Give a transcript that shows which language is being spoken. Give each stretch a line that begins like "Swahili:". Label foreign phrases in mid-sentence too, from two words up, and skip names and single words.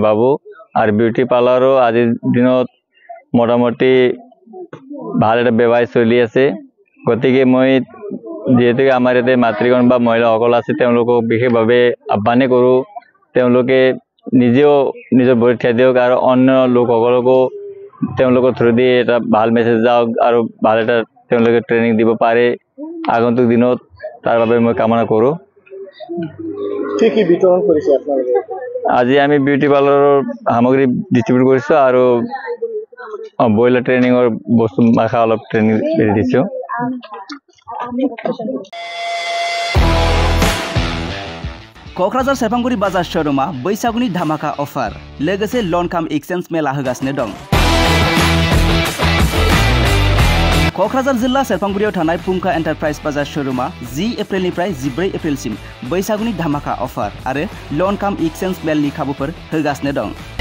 Assamese: ভাবোঁ আৰু বিউটি পাৰ্লাৰো আজিৰ দিনত মোটামুটি ভাল এটা ব্যৱসায় চলি আছে গতিকে মই যেহেতু আমাৰ ইয়াতে মাতৃগণ বা মহিলাসকল আছে তেওঁলোকক বিশেষভাৱে আহ্বান কৰোঁ তেওঁলোকে নিজেও নিজৰ ভৰিত থিয় দিয়ক আৰু অন্য লোকসকলকো তেওঁলোকৰ থ্ৰুদি এটা ভাল মেছেজ যাওক আৰু ভাল এটা তেওঁলোকে ট্ৰেইনিং দিব পাৰে আগন্তুক দিনত তাৰ বাবে মই কামনা কৰোঁ। কি বিতৰণ কৰিছে আপোনালোকে? আজি আমি
English: beauty parlour
Assamese: সামগ্ৰী ডিষ্ট্ৰিবিউট কৰিছোঁ আৰু
English: broiler training
Assamese: বস্তু মাখা অলপ ট্ৰেইনিং দিছোঁ।
Bodo: क'क्राझार सेरफांगुरि बाजार शोरूमा बैसागुनि धामाका अफार लोगोसे
English: loan cum exchange
Bodo: मेला होगासिनो दं। क'क्राझार जिल्ला सेरफांगुरियाव थानाय फुंखा एन्टारप्राइज बाजार शोरूमा 10 एप्रिलनिफ्राय 14 एप्रिलसिम बैसागुनि धामाका अफार आरो
English: loan cum exchange
Bodo: मेलनि खाबुफोर होगासिनो दं।